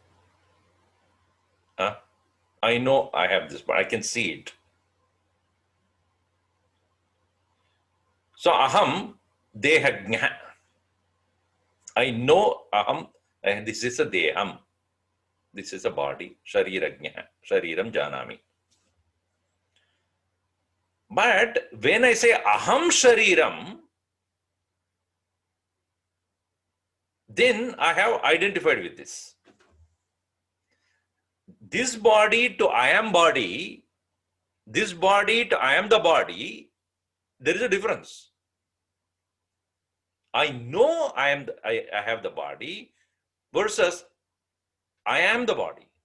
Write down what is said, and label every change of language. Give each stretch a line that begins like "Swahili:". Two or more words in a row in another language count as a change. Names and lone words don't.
English: I know I have this body. I can see it.
Sanskrit: So aham dehajna.
English: I know aham, this is a deham. This is a body.
Sanskrit: Sharirajna. Shariram janami.
English: But when I say
Sanskrit: aham shariram,
English: then I have identified with this. This body to I am body, this body to I am the body, there is a difference. I know I have the body versus I am the body.